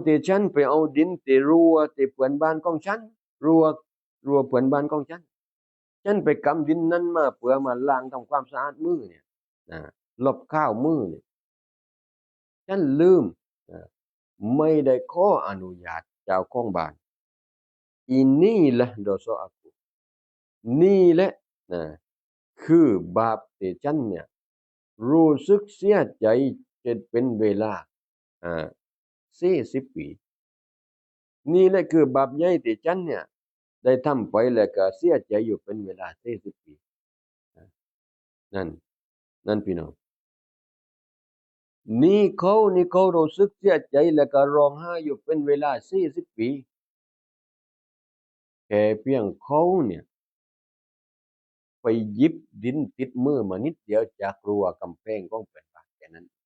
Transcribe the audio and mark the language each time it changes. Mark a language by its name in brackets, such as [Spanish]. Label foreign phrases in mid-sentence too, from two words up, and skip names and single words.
[Thai] ที่ฉันไปเอาดินที่รั้วที่เพื่อนบ้านของฉันรั้วเพื่อนบ้านของฉันไปกำดินนั้นมาเพื่อมาล้างทำความสะอาดมือเนี่ยลบข้าวมือเนี่ยฉันลืมไม่ได้ขออนุญาตเจ้าของบ้าน [Malay] inilah dosa aku [Thai] นี่แหละนะคือบาปที่ฉันเนี่ยรู้สึกเสียใจจนเป็นเวลา 40 ปีนี่แหละคือบาปใหญ่ที่ฉันเนี่ยได้ทำไปแล้วก็เสียใจอยู่เป็นเวลา40 ปีนั่นนั่นพี่น้องนี่เขารู้สึกเสียใจแล้วก็ร้องไห้อยู่เป็นเวลา40 ปีแค่เพียงเขาเนี่ยไปหยิบดินติดมือมานิดเดียวจากรั้วกำแพงของเพื่อนบ้านแค่นั้น